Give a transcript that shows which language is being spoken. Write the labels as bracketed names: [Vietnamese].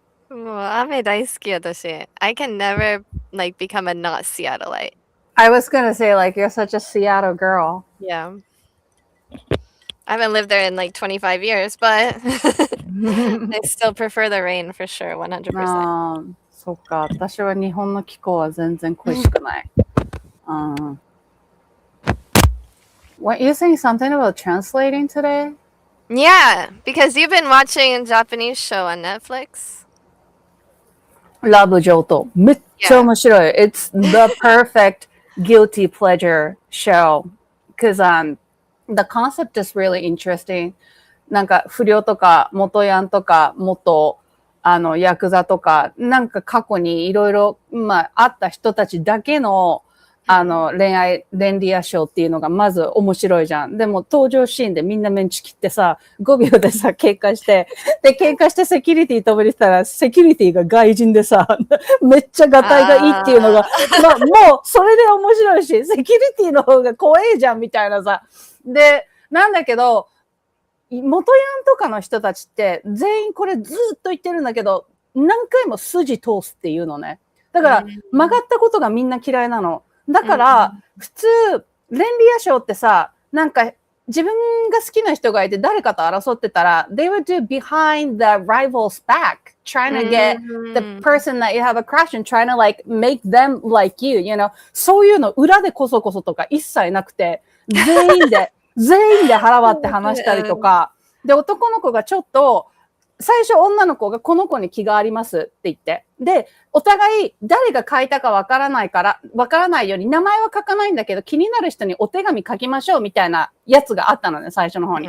[Japanese] もう雨大好き私。 [English] I can never like become a not Seattleite. I was gonna say like you're such a Seattle girl. Yeah. I haven't lived there in like 25 years, but I still prefer the rain for sure, 100%. [Japanese] そっか。私は日本の気候は全然恋しくない。 [English] Weren't you saying something about translating today? Yeah, because you've been watching a Japanese show on Netflix. [Japanese] ラブ上等。めっちゃ面白い。 [English] It's the perfect guilty pleasure show. Because the concept is really interesting. [Japanese] なんか不良とか元ヤンとか元ヤクザとかなんか過去にいろいろあった人たちだけの恋愛レンリアショーっていうのがまず面白いじゃん。でも登場シーンでみんなメンチ切ってさ、5秒でさ、喧嘩して、で、喧嘩してセキュリティ飛び出したら、セキュリティが外人でさ、めっちゃガタイがいいっていうのが、もうそれで面白いし、セキュリティの方が怖いじゃんみたいなさ。で、なんだけど、元ヤンとかの人たちって全員これずっと言ってるんだけど、何回も筋通すっていうのね。だから曲がったことがみんな嫌いなの。だから、普通、レンリア賞ってさ、なんか、自分が好きな人がいて誰かと争ってたら、 [English] they would do behind the rival's back, trying to get the person that you have a crush and trying to like make them like you, you know? [Japanese] そういうの裏でこそこそとか一切なくて、全員で腹割って話したりとか、で、男の子がちょっと、最初女の子がこの子に気がありますって言って。で、お互い誰が書いたかわからないように名前は書かないんだけど気になる人にお手紙書きましょうみたいなやつがあったのね、最初の方に。